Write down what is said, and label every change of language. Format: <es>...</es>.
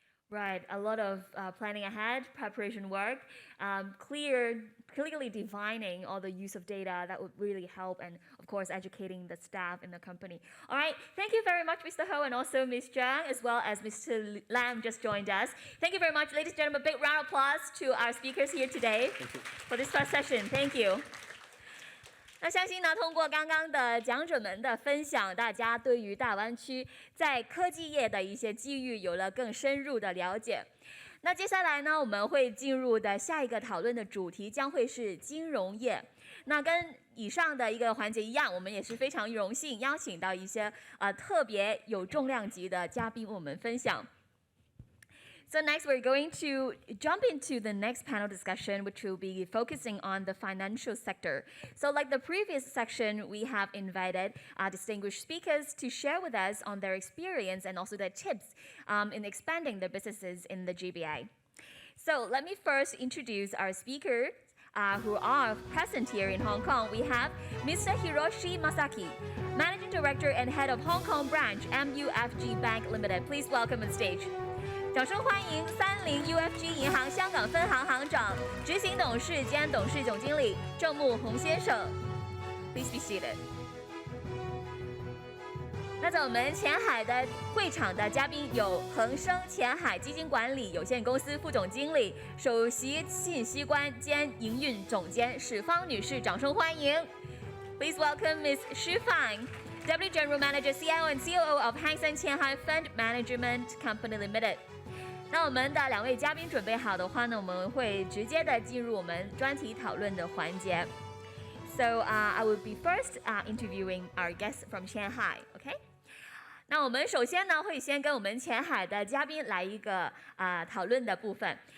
<en>Right, a lot of planning ahead, preparation work, clearly defining all the use of data that would really help, and of course educating the staff in the company. All right, thank you very much, Mr. Ho, and also Ms. Zhang, as well as Mr. Lam just joined us. Thank you very much, ladies and gentlemen. A big round of applause to our speakers here today for this first session. Thank you.</en> <zh>那相信呢，通过刚刚的讲者们的分享，大家对于大湾区在科技业的一些机遇有了更深入的了解。那接下来呢，我们会进入的下一个讨论的主题将会是金融业。那跟以上的一个环节一样，我们也是非常荣幸邀请到一些特别有重量级的嘉宾为我们分享。</zh> <en>So next, we're going to jump into the next panel discussion, which will be focusing on the financial sector. So like the previous section, we have invited distinguished speakers to share with us on their experience and also their tips in expanding their businesses in the GBA. So let me first introduce our speakers who are present here in Hong Kong. We have Mr. Hiroshi Masaki, Managing Director and Head of Hong Kong Branch, MUFG Bank Limited. Please welcome on stage.</en> <zh>掌声欢迎30 UFG 银行香港分行行长、执行董事兼董事总经理郑木宏先生。</zh> <en>Please be seated.</en> <zh>坐在我们前海的会场的嘉宾有恒生前海基金管理有限公司副总经理、首席信息官兼营运总监史芳女士，掌声欢迎。</zh> <en>Please welcome Ms. Xu Fang, Deputy General Manager, CIO and COO of Hang Seng Qianhai Fund Management Company Limited.</en> <zh>那我们的两位嘉宾准备好的话呢，我们会直接的进入我们专题讨论的环节。</zh> <en>So I will be first interviewing our guests from Shanghai. OK?</en> <zh>那我们首先呢会先跟我们前海的嘉宾来一个讨论的部分。</zh>